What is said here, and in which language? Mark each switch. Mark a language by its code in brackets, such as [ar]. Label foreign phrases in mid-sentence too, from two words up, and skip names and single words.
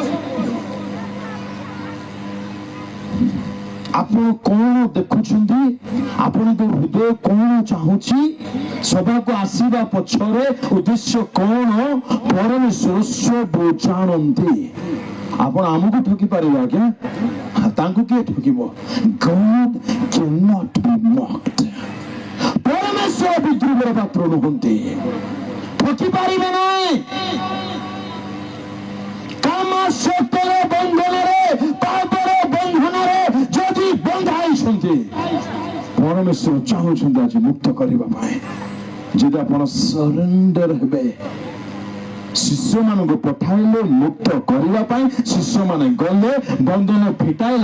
[or] ଆପଣ କଣ ଦେଖୁଛନ୍ତି ଆପଣଙ୍କ ହୃଦୟ କଣ ଚାହୁଁଛି ସଭାକୁ ଆସିବା ପଛରେ ଉଦ୍ଦେଶ୍ୟ କଣ ପରମେଶ୍ୱର ସବୁ ଜାଣନ୍ତି ଆପଣ ଆମକୁ ଠକି ପାରିବେ ଆଜ୍ଞା ତାଙ୍କୁ କିଏ ଠକିବ [en] God cannot be mocked [or] ପରମେଶ୍ୱର ବିଦ୍ରୁପର ପାତ୍ର ନୁହନ୍ତି ଠକି ପାରିବେ ନାହିଁ କାମ ସତ୍ୟର ବନ୍ଧନରେ ପାପର ବନ୍ଧନରେ ଯଦି ବନ୍ଧା ହେଇଛନ୍ତି ପରମେଶ୍ୱର ଚାହୁଁଛନ୍ତି ଆଜି ମୁକ୍ତ କରିବା ପାଇଁ ଯଦି ଆପଣ ସରେଣ୍ଡର ହେବେ ଶିଷ୍ୟମାନଙ୍କୁ ପଠାଇଲେ ମୁକ୍ତ କରିବା ପାଇଁ ଶିଷ୍ୟମାନେ ଗଲେ ବନ୍ଧନ ଫିଟାଇଲା